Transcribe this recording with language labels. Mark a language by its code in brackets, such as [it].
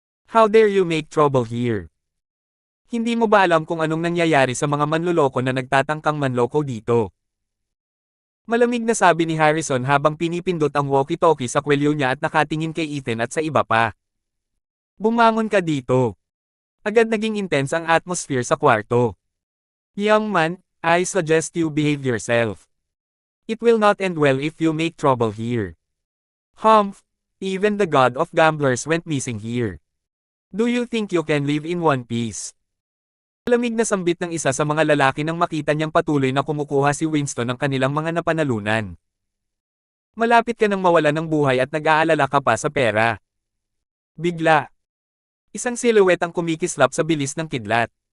[en] How dare you make trouble here? [tl] Hindi mo ba alam kung anong nangyayari sa mga manloloko na nagtatangkang manloko dito? Malamig na sabi ni Harrison habang pinipindot ang walkie-talkie sa kwelyo niya at nakatingin kay Ethan at sa iba pa. Bumangon ka dito. Agad naging intense ang atmosphere sa kwarto. [en] Young man, I suggest you behave yourself. It will not end well if you make trouble here. Humph, even the god of gamblers went missing here. Do you think you can live in one piece? [tl] Malamig na sambit ng isa sa mga lalaki nang makita niyang patuloy na kumukuha si Winston ng kanilang mga napanalunan. Malapit ka nang mawala ng buhay at nag-aalala ka pa sa pera. Bigla. Isang silhouette ang kumikislap sa bilis ng kidlat.